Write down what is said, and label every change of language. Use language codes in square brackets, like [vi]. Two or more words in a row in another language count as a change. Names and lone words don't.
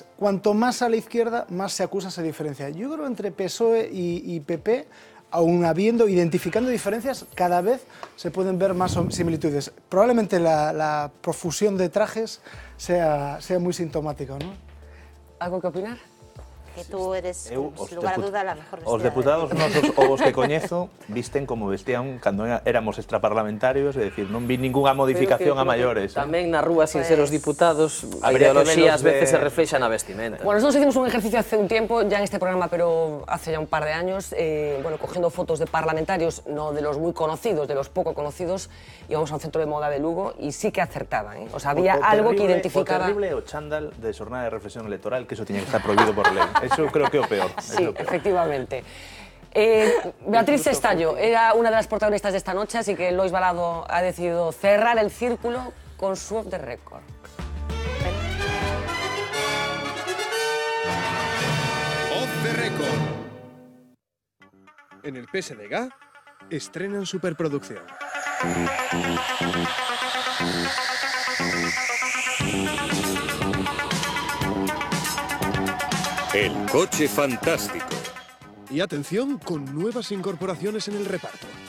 [es] Cuanto más a la izquierda, más se acusa esa diferencia. Yo creo que entre PSOE y PP, aún identificando diferencias, cada vez se pueden ver más similitudes. Probablemente la profusión de trajes sea muy sintomática, ¿no? ¿Algo que opinar? Que tú eres, sin lugar a duda, la mejor vestida. [gl] Os deputados nosos ou os que coñezo visten como vestían cando éramos extraparlamentarios, é dicir, non vi ninguna modificación a maiores. Tamén na rúa, sin ser os diputados, a habría ideoloxía ás veces se reflexa na vestimenta. [es] Bueno, nosotros hicimos un ejercicio hace un tiempo, ya en este programa, pero hace ya un par de años, cogiendo fotos de parlamentarios, no de los muy conocidos, de los poco conocidos, íbamos a un centro de moda de Lugo y sí que acertaban, O sea, había algo que identificaba... [gl] O terrible o chándal de xornada de reflexión electoral, que eso tiña que estar prohibido por lei. Eso creo que é o peor. [es] Sí, efectivamente. Beatriz Estallo era una de las protagonistas de esta noche, así que Lois Balado ha decidido cerrar el círculo con su [en] off the record. Off the record. [es] En el PSDG estrenan superproducción. El coche fantástico. Y atención, con nuevas incorporaciones en el reparto.